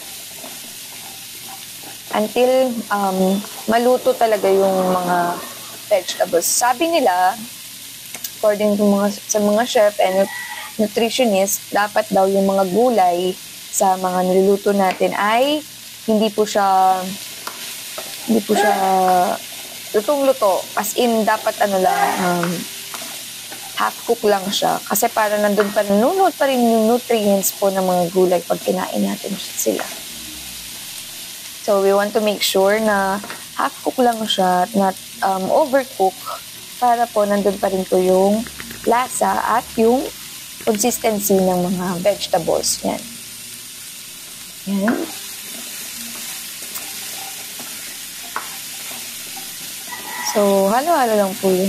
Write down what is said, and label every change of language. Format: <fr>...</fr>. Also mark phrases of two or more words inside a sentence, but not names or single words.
<tl>Until maluto talaga yung mga vegetables. Sabi nila,</tl> <en>according to</en> <tl>sa mga</tl> <en>chef and nutritionist,</en> <tl>dapat daw yung mga gulay sa mga niluluto natin ay hindi po siya lutong-luto.</tl> <en>As in,</en> <tl>dapat</tl> <en>half cook</en> <tl>lang siya. Kasi para nandun pa rin yung nutrients po ng mga gulay pag kinain natin sila.</tl> <en>So, we want to make sure</en> <tl>na</tl> <en>half cook</en> <tl>lang siya,</tl> <en>not overcook,</en> <tl>para po nandun pa rin po yung lasa at yung consistency ng mga vegetables. Yan. Yan. So, halo-halo lang po yun.</tl>